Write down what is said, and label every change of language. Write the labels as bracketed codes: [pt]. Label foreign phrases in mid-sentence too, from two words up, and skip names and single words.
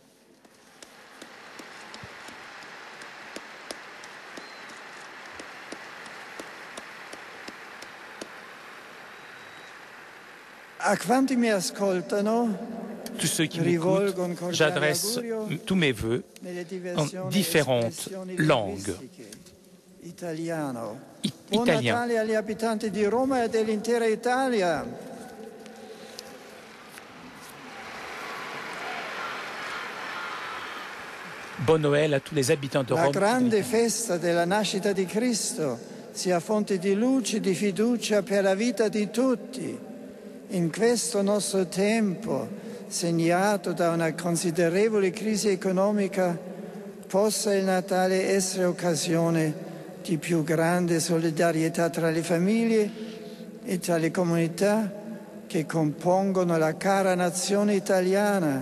[fr] Tous ceux qui m'écoutent, j'adresse tous mes vœux en différentes langues. Italien. Bon Noël à tous les habitants de Rome. [it] La grande festa della nascita di Cristo sia fonte di luce e di fiducia per la vita di tutti. In questo nostro tempo, segnato da una considerevole crisi economica, possa il Natale essere occasione di più grande solidarietà tra le famiglie e tra le comunità che compongono la cara nazione italiana.